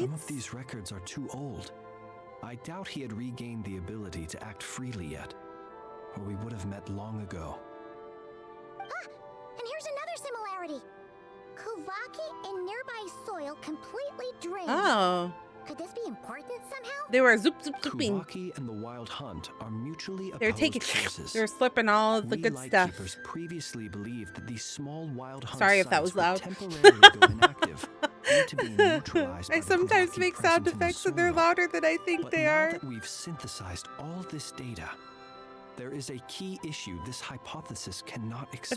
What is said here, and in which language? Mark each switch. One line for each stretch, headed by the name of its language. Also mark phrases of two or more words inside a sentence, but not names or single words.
English: Some of these records are too old. I doubt he had regained the ability to act freely yet, or we would have met long ago. And here's another similarity. Kuvaki in nearby soil completely drained. Oh. Could this be important somehow? They were zoop zoop zooping. Kuvaki and the Wild Hunt are mutually They were opposed taking. forces. They were slipping all of the We good stuff. Lightkeepers previously believed that these small Wild Hunt Sorry if that was sites would loud. temporarily go inactive, due to being neutralized I by the sometimes Kuvaki make sound presence in the effects and they're soil. louder than I think But they now are. that we've synthesized all this data, there is a key issue this hypothesis cannot explain.